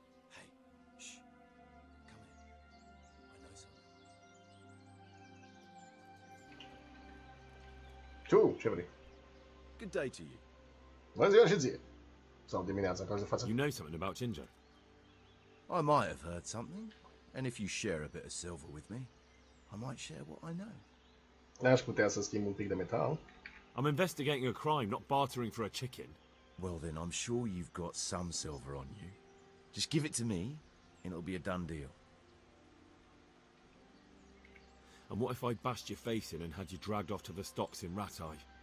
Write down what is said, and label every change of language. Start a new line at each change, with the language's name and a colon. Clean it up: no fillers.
English: Hey, shh. Come in. I know something.
Romanian: Tu, ce vrei?
English: Good day to you.
Romanian: Bună ziua și ție! Sau dimineața, în caz de față.
English: You know something about Ginger? I might have heard something, and if you share a bit of silver with me, I might share what I know.
Romanian: N-aș putea să schimb un pic de metal.
English: I'm investigating a crime, not bartering for a chicken. Well then, I'm sure you've got some silver on you. Just give it to me, and it'll be a done deal. And what if I bashed your face in and had you dragged off to the stocks in Ratai?